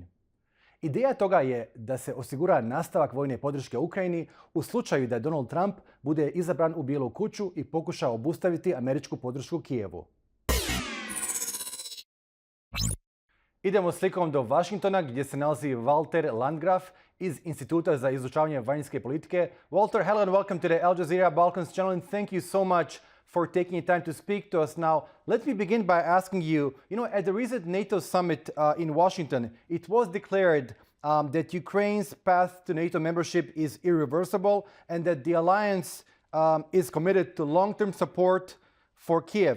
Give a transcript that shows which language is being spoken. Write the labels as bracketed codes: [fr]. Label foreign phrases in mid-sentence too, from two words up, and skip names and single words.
[bs] Ideja toga je da se osigura nastavak vojne podrške Ukrajini u slučaju da Donald Trump bude izabran u Bijelu kuću i pokuša obustaviti američku podršku Kijevu. Idemo slikom do Washingtona gdje se nalazi Walter Landgraf iz Instituta za izučavanje vanjske politike. [en] Walter, hello and welcome to the Al Jazeera Balkans channel, and thank you so much for taking time to speak to us. Now, let me begin by asking you, at the recent NATO summit in Washington, it was declared that Ukraine's path to NATO membership is irreversible and that the alliance is committed to long-term support for Kiev.